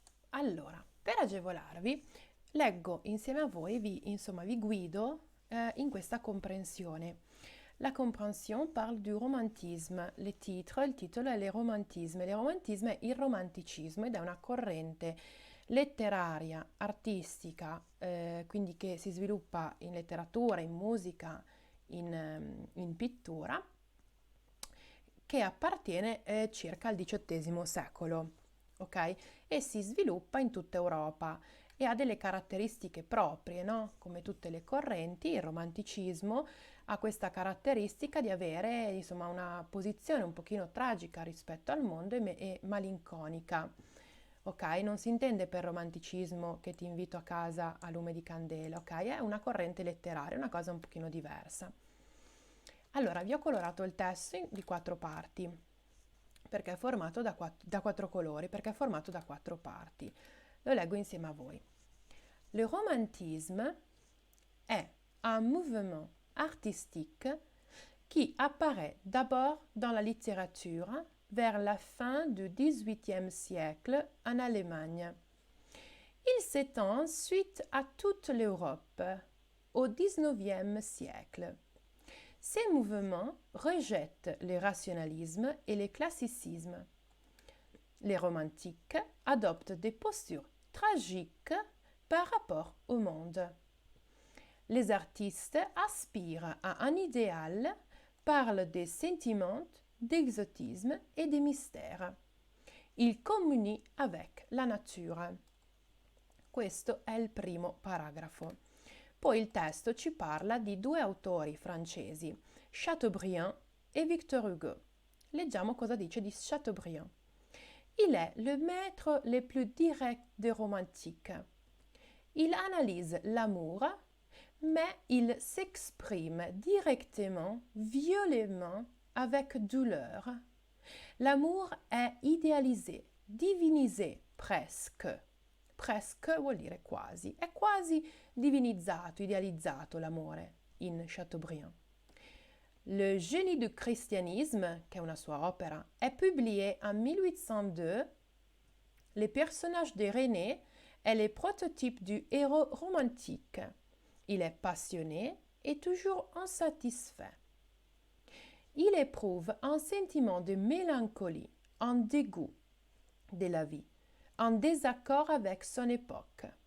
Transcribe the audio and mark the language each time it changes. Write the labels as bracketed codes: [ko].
[it] Allora, per agevolarvi, leggo insieme a voi, vi guido in questa comprensione. [fr] La compréhension parle du romantisme. [it] Il titolo è [fr] le romantisme. [it] Il romantismo è il romanticismo ed è una corrente letteraria, artistica, quindi che si sviluppa in letteratura, in musica, in pittura, che appartiene circa al XVIII secolo, ok? E si sviluppa in tutta Europa e ha delle caratteristiche proprie, no? Come tutte le correnti, il romanticismo ha questa caratteristica di avere, insomma, una posizione un pochino tragica rispetto al mondo e malinconica. Ok? Non si intende per romanticismo che ti invito a casa a lume di candela, ok? È una corrente letteraria, una cosa un pochino diversa. Allora, vi ho colorato il testo di 4 parti, perché è formato da 4 colori, perché è formato da 4 parti. Lo leggo insieme a voi. [fr] Le romantisme est un mouvement artistique qui apparaît d'abord dans la littérature vers la fin du XVIIIe siècle en Allemagne. Il s'étend ensuite à toute l'Europe au XIXe siècle. Ces mouvements rejettent le rationalisme et le classicisme. Les romantiques adoptent des postures tragiques par rapport au monde. Les artistes aspirent à un idéal, parlent des sentiments, d'exotisme et des mystères. Ils communient avec la nature. [it] Questo è il primo paragrafo. Poi il testo ci parla di 2 autori francesi, Chateaubriand e Victor Hugo. Leggiamo cosa dice di Chateaubriand. [fr] Il est le maître le plus direct des romantiques. Il analyse l'amour, mais il s'exprime directement, violemment, avec douleur. L'amour [it] è [fr] idéalisé, divinisé presque. [it] Presque vuol dire quasi. È quasi divinizzato, idealizzato l'amore in Chateaubriand. [fr] Le génie du christianisme, [it] che è una sua opera, è [fr] publié en 1802. Le personnage de René est le prototype du héros romantique. Il est passionné et toujours insatisfait. Il éprouve un sentiment de mélancolie, un dégoût de la vie, un désaccord avec son époque.